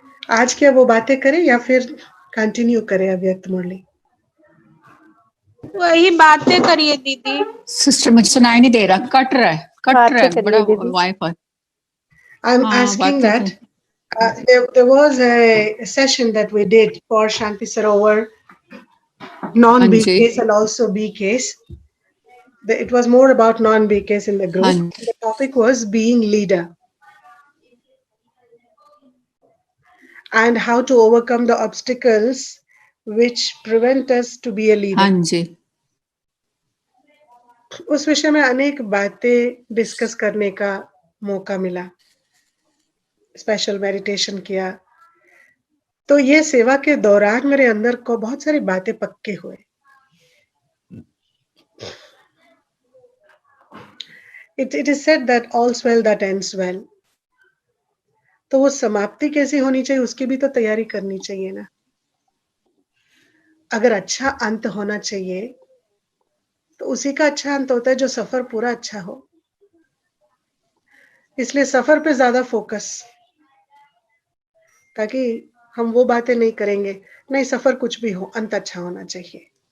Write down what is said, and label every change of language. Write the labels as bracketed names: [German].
[Hindi] आज क्या वो बातें करें या फिर कंटिन्यू करें अव्यक्त मुरली? वही बातें करिए दीदी। सिस्टर मुझे सुनाई नहीं दे रहा, कट रहा है बातें बड़ा करिए दीदी। Wifi. [English] I'm asking that there was a session that we did for Shanti Sarovar non-B [Hindi] Hanji. [English] case and also B case. It was more about non-B case in the group. [Hindi] Hanji. [English] The topic was being leader and how to overcome the obstacles which prevent us to be a leader. [Hindi] हाँ जी, उस विषय में अनेक बातें discuss करने का मौका मिला, स्पेशल मेडिटेशन किया, तो ये सेवा के दौरान मेरे अंदर को बहुत सारी बातें पक्के हुए। [English] It is said that all's well that ends well. [Hindi] तो वो समाप्ति कैसी होनी चाहिए उसकी भी तो तैयारी करनी चाहिए ना। अगर अच्छा अंत होना चाहिए तो उसी का अच्छा अंत होता है जो सफर पूरा अच्छा हो। इसलिए सफर पे ज्यादा फोकस, ताकि हम वो बातें नहीं करेंगे, नहीं सफर कुछ भी हो अंत अच्छा होना चाहिए।